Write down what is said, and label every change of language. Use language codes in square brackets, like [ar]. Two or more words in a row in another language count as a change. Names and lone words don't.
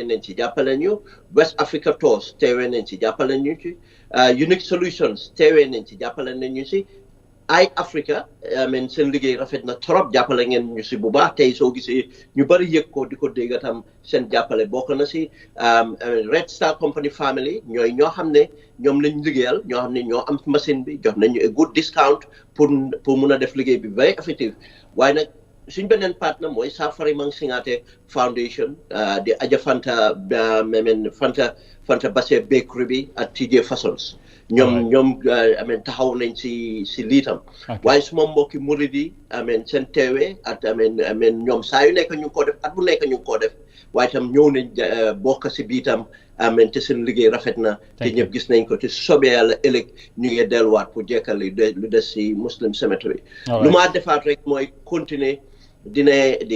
[wo] nañ ci jàppale ñu West Africa Tours teewee nañ ci jàppale ñu ci Unique Solutions teewee nañ ci jàppale nañ ñu si ay Africa amen seen liggéey rafet na trop jàppale ngeen ñu si bu baax tey soo gisee ñu bari yëg ko di ko dégg tam seen jàppale bokk na si Red Star Company Family ñooy ñoo xam ne ñoom lañ liggéeyal ñoo xam ne ñoo am machine bi jox nañu [en] a good discount [wo] pour mun a def liggéey bi [en] very effective [wo] waaye nag suñ beneen partenaire mooy Safari Mang Singate Foundation di Aja Fanta Fanta Basse Bakery bi ak TJ Fashions ñoom amen taxaw nañ si liitam waaye suma mbokki murid yi amen seen teewee ak amen ñoom saa yu nekk ñu ngi ko def at bu nekk ñu ngi ko def waaye tam ñëw nañ bokk si biitam amen te seen liggéey rafet na te ñëpp gis nañ ko te sobee yàlla ëllëg ñu ngi delluwaat pour jekkal lu des si Muslim Cemetery lu ma defaat rek mooy continuer dina